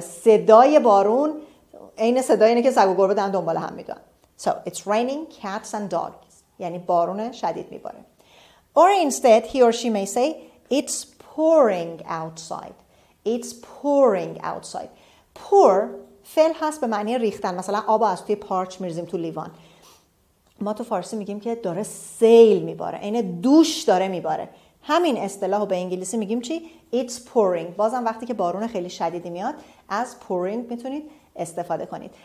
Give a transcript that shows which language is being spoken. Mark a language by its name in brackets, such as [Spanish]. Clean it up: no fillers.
[Persian] صدای بارون عین صدای اینه که سگ و گربه دارن دنبال هم میدوئن. [English] So it's raining cats and dogs، [Persian] یعنی بارون شدید میباره. [English] Or instead he or she may say it's pouring outside. It's pouring outside. [Persian] pour فعل هست به معنی ریختن. مثلا آب از توی پارچ میریزیم تو لیوان. ما تو فارسی میگیم که داره سیل میباره، این دوش داره میباره. همین اصطلاحو به انگلیسی میگیم چی؟ [English] It's pouring. [Persian] بازم وقتی که بارون خیلی شدیدی میاد از pouring میتونید استفاده کنید.